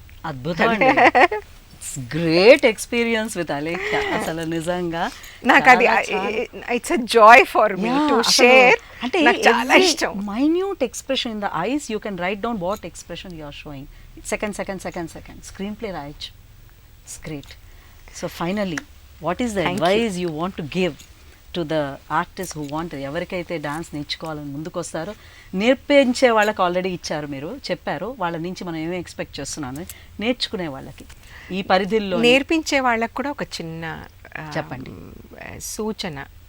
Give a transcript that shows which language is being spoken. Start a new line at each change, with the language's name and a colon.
Telugu: అద్భుతం.
English: Great experience with Alekhya.
Telugu: అసలు నిజంగా నాకు అది
English: It's a joy for me to share.
Telugu: అంటే చాలా ఇష్టం.
English: Minute expression in the eyes you can write down what expression you are showing.
Telugu: Second screen play రాయొచ్చు.
English: It's great. So finally, what is the advice you want to give to the artist who want,
Telugu: ఎవరికైతే dance నేర్చుకోవాలని ముందుకు వస్తారో నేర్పించే వాళ్ళకి already ఇచ్చారు, మీరు చెప్పారు వాళ్ళ నుంచి మనం ఏమేమి ఎక్స్పెక్ట్ చేస్తున్నాము, నేర్చుకునే వాళ్ళకి ఈ పరిధిలో నేర్పించే వాళ్ళకు కూడా ఒక చిన్న చెప్పండి సూచన.